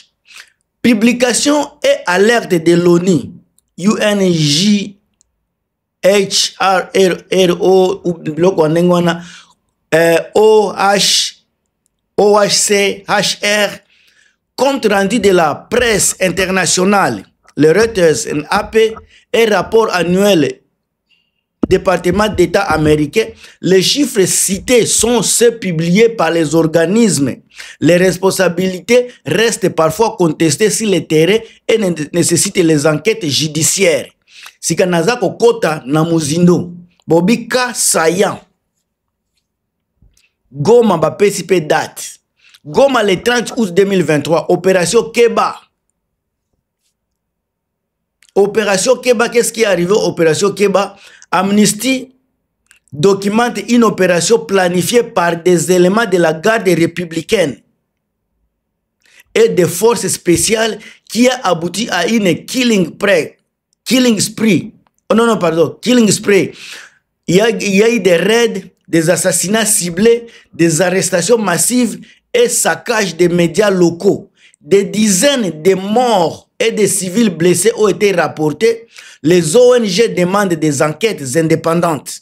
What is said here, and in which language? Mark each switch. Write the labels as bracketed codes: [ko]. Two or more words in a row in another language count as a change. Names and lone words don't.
[fr] Publication et alerte de l'ONU, OHCHR, compte rendu de la presse internationale, le Reuters, AP et rapport annuel département d'État américain, les chiffres cités sont ceux publiés par les organismes. Les responsabilités restent parfois contestées sur le terrain et nécessitent les enquêtes judiciaires. [ln] Si kanazako kota na muzindo, bobika sayan. Goma ba PCP date. [fr] Goma le 30 août 2023, opération Keba. Opération Keba, qu'est-ce qui est arrivé? Opération Keba, Amnesty documente une opération planifiée par des éléments de la garde républicaine et des forces spéciales qui a abouti à une [en] killing spree. [fr] Oh non, pardon, [en] killing spree. [fr] Il y a eu des raids, des assassinats ciblés, des arrestations massives et saccage des médias locaux. Des dizaines de morts et de civils blessés ont été rapportés. Les ONG demandent des enquêtes indépendantes.